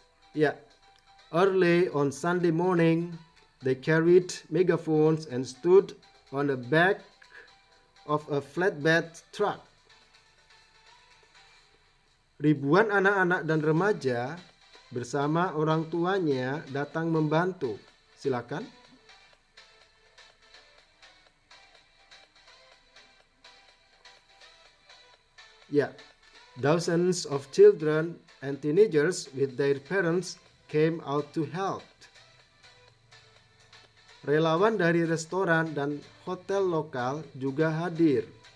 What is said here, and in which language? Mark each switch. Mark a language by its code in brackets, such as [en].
[en] Ya, early on Sunday morning, they carried megaphones and stood on the back of a flatbed truck. [id] Ribuan anak-anak dan remaja bersama orang tuanya datang membantu. Silakan. [en] Ya, dozens of children and teenagers with their parents came out to help. [id] Relawan dari restoran dan hotel lokal juga hadir.